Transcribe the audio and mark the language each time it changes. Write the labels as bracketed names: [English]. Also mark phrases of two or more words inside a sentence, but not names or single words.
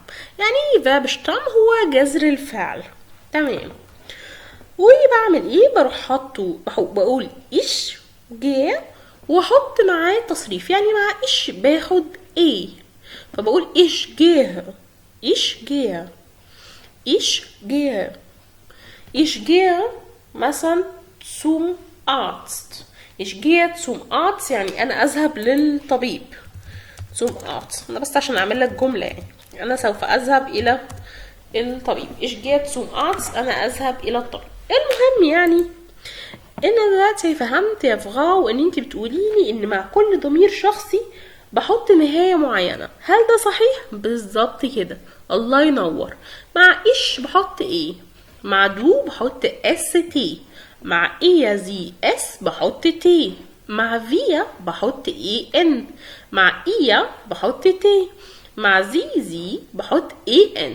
[Arabic] يعني ايه [German] Verbstamm? [Arabic] هو جذر الفعل. تمام. وبعمل ايه؟ بروح حاطه، بقول ايش جه واحط معاه تصريف. يعني مع ايش باخد ايه، فبقول ايش جه، ايش جه، [German] Ich gehe مثلا zum Arzt. Ich gehe zum Arzt [Arabic] يعني أنا أذهب للطبيب. [German] zum Arzt [Arabic] أنا بس عشان أعمل لك جملة، يعني أنا سوف أذهب إلى الطبيب. [German] Ich gehe zum Arzt [Arabic] أنا أذهب إلى الطبيب. المهم يعني أنا دلوقتي فهمت يا فغاو إن أنتي بتقوليني إن مع كل ضمير شخصي بحط نهاية معينة. هل ده صحيح؟ بالظبط كده، الله ينور. مع إيش بحط إيه؟ مع دو بحط اس تي، مع ايا زي اس بحط تي، مع فيا بحط اي ان، مع ايا بحط تي، مع زي بحط اي ان.